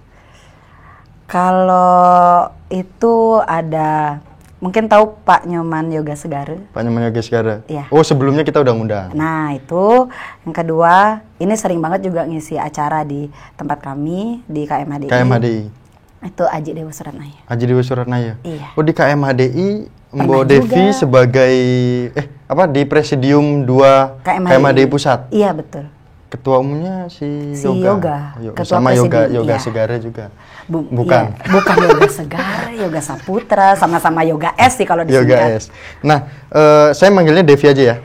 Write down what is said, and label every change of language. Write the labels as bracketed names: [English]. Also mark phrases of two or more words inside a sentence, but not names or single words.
[Indonesian] Kalau itu ada, mungkin tahu Pak Nyoman Yoga Segara. Pak Nyoman Yoga Segara. Iya. Oh, sebelumnya kita udah ngundang. Nah, itu yang kedua, ini sering banget juga ngisi acara di tempat kami di KMHDI. KMHDI. Itu Aji Dewa Suratnaya. Aji Dewa Suratnaya. Iya. Oh, di KMHDI Mbok Devi sebagai di Presidium 2 KMHDI Pusat. Iya, betul. Ketua umumnya si Yoga. Ketua sama Yoga Segara juga. Bukan. Iya, bukan Yoga Segara, Yoga Saputra, sama-sama Yoga S sih kalau disingkat. Yoga S. Nah, saya manggilnya Devi aja ya.